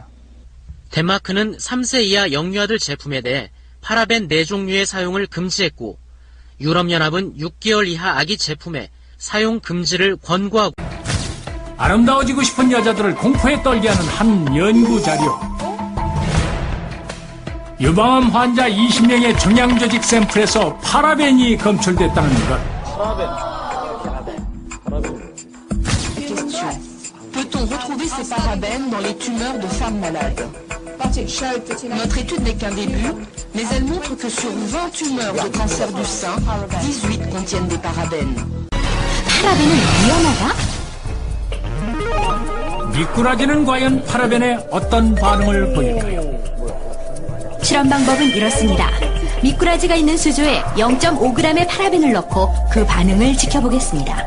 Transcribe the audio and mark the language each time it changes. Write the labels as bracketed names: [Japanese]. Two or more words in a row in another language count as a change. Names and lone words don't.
[Korean] 덴마크는 3세 이하 영유아들 제품에 대해 파라벤 4종류의 사용을 금지했고 유럽연합은 6개월 이하 아기 제품에 사용 금지를 권고하고 아름다워지고 싶은 여자들을 공포에 떨게 하는 한 연구 자료. 유방암 환자 20명의 정양조직 샘플에서 파라벤이 검출됐다는 것. [French] Peut-on retrouver ces parabènes dans les tumeurs de femmes malades? Notre étude n'est qu'un début, mais elle montre que sur 20 tumeurs de cancer du sein, 18 contiennent des parabènes. [Korean] 파라벤은 위험하다? 미꾸라지는 과연 파라벤에 어떤 반응을 보일까요? 실험 방법은 이렇습니다. 미꾸라지가 있는 수조에 0.5g의 파라벤을 넣고 그 반응을 지켜보겠습니다.